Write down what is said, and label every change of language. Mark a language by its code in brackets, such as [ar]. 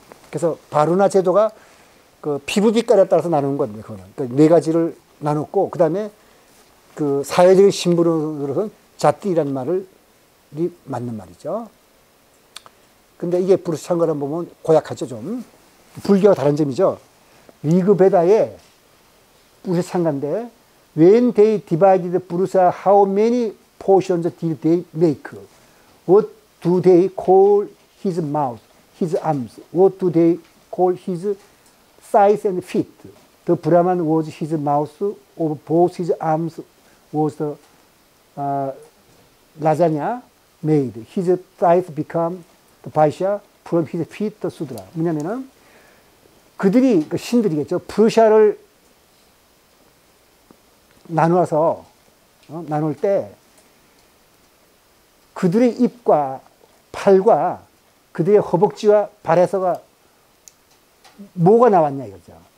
[ko] 그래서 바루나 제도가 그 피부 빛깔에 따라서 나누는 겁니다. 그거는 그러니까 네 가지를 나눴고 그 다음에 그 사회적인 신분으로서는 자띠라는 말이 맞는 말이죠. 근데 이게 부르스 창가를 보면 고약하죠 좀. 불교와 다른 점이죠. 리그베다의 부르스 창가인데 [en] When they divided Purusa, how many portions did they make? What do they call his mouth, his arms? What do they call his thighs and feet? The Brahman was his mouth, of both his arms was the lasagna made. His thighs become the paisha, from his feet the sudra. [ko] 뭐냐면은 그들이 그 신들이겠죠. 프루시아를 나누어서 나눌 때 그들의 입과 팔과 그들의 허벅지와 발에서가 뭐가 나왔냐 이거죠.